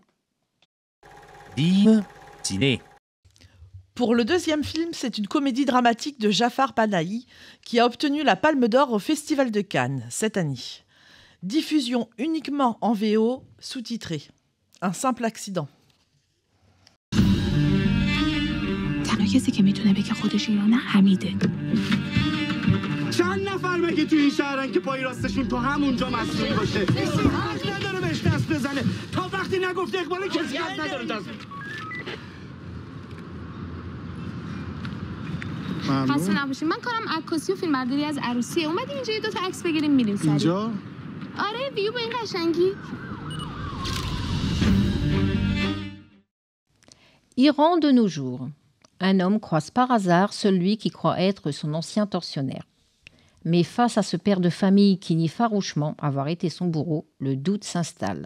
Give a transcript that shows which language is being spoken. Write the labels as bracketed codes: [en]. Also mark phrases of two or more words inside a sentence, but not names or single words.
[fr] Div Ciné. Pour le deuxième film, c'est une comédie dramatique de Jafar Panahi qui a obtenu la Palme d'Or au Festival de Cannes cette année. Diffusion uniquement en VO, sous-titré. Un simple accident. [fa] تنها کسی که میتونه بگه خودش ایرانه حمیده. چند نفر مگه تو این شهرن که پای راستشون تو همونجا مسئول باشه؟ حق نداره بهش دست بزنه تا وقتی نگفته اقبال کسی حق نداره دست. خسته نباشید. من کارم عکاسی و فیلمبرداری از عروسیه. اومدیم اینجا یه 2 تا عکس بگیریم میریم سریع. اینجا؟ آره ویو به این قشنگی. [fr] Iran de nos jours. Un homme croise par hasard celui qui croit être son ancien tortionnaire. Mais face à ce père de famille qui nie farouchement avoir été son bourreau, le doute s'installe.